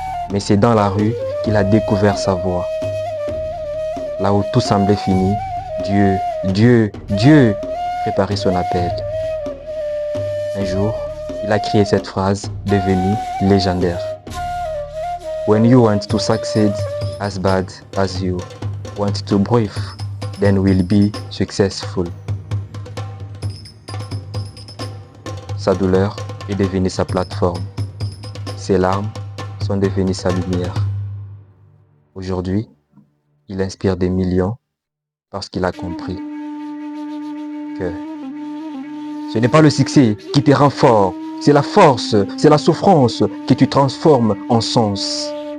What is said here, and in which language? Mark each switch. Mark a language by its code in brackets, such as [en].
[fr] Mais c'est dans la rue qu'il a découvert sa voix. Là où tout semblait fini, Dieu préparait son appel. Un jour, il a crié cette phrase devenue légendaire. [en] When you want to succeed as bad as you want to breathe, then we'll be successful. [fr] Sa douleur est devenue sa plateforme. Ses larmes sont devenues sa lumière. Aujourd'hui, il inspire des millions parce qu'il a compris que ce n'est pas le succès qui te rend fort, c'est la force, c'est la souffrance que tu transformes en sens.